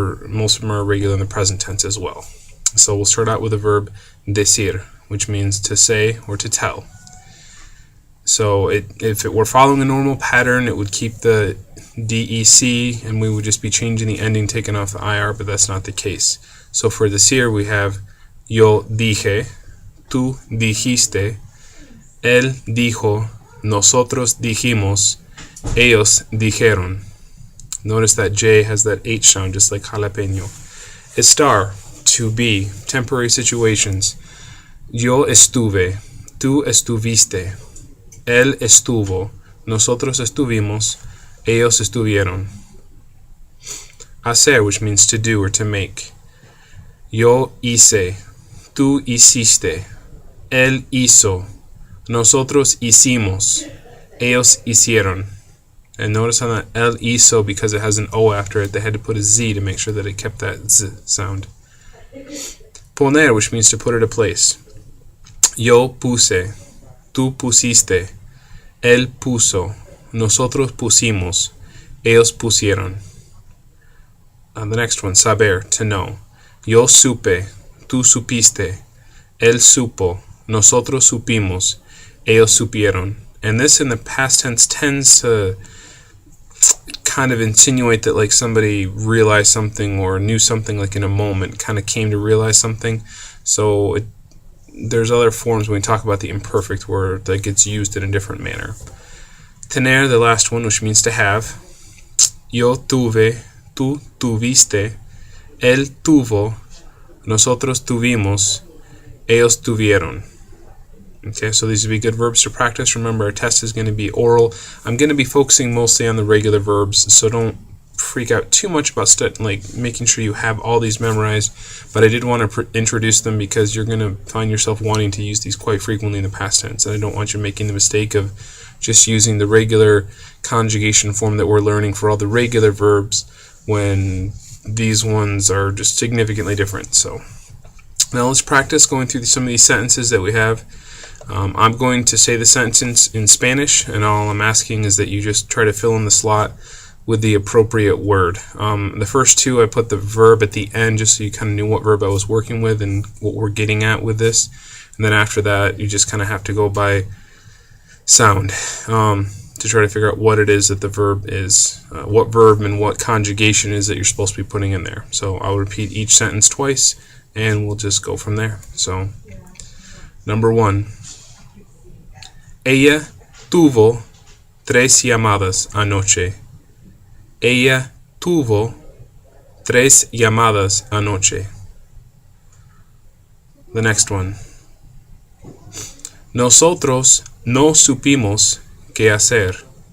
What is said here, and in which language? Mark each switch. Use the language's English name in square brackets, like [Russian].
[English] Most of them are irregular in the present tense as well. So we'll start out with the verb decir, which means to say or to tell. So if it were following a normal pattern, it would keep the DEC, and we would just be changing the ending, taking off the IR, but that's not the case. So for decir, we have [Spanish] yo dije, tú dijiste, él dijo, nosotros dijimos, ellos dijeron. [English] Notice that J has that H sound, just like jalapeño. Estar, to be, temporary situations. [Spanish] Yo estuve, tú estuviste, él estuvo, nosotros estuvimos, ellos estuvieron. [English] Hacer, which means to do or to make. [Spanish] Yo hice, tú hiciste, él hizo, nosotros hicimos, ellos hicieron. [English] And notice on that el hizo, because it has an O after it, they had to put a Z to make sure that it kept that Z sound. Poner, which means to put it in place. [Spanish] Yo puse, tú pusiste, él puso, nosotros pusimos, ellos pusieron. [English] The next one, saber, to know. [Spanish] Yo supe, tú supiste, él supo, nosotros supimos, ellos supieron. [English] And this in the past tense tends to kind of insinuate that like somebody realized something or knew something like in a moment, kind of came to realize something. So there's other forms when we talk about the imperfect word that gets used in a different manner. Tener, the last one, which means to have. Yo tuve, tú tuviste, él tuvo, nosotros tuvimos, ellos tuvieron. Okay, so these would be good verbs to practice. Remember, our test is going to be oral. I'm going to be focusing mostly on the regular verbs, so don't freak out too much about making sure you have all these memorized. But I did want to introduce them because you're going to find yourself wanting to use these quite frequently in the past tense, and I don't want you making the mistake of just using the regular conjugation form that we're learning for all the regular verbs when these ones are just significantly different. So now let's practice going through some of these sentences that we have. I'm going to say the sentence in Spanish, and all I'm asking is that you just try to fill in the slot with the appropriate word. The first 2, I put the verb at the end just so you kind of knew what verb I was working with and what we're getting at with this. And then after that, you just kind of have to go by sound to try to figure out what it is that the verb is, what verb and what conjugation is that you're supposed to be putting in there. So I'll repeat each sentence twice, and we'll just go from there. So, number 1. [Spanish] Ella tuvo 3 llamadas anoche. Ella tuvo 3 llamadas anoche. [English] The next one. [Spanish] Nosotros no supimos qué hacer.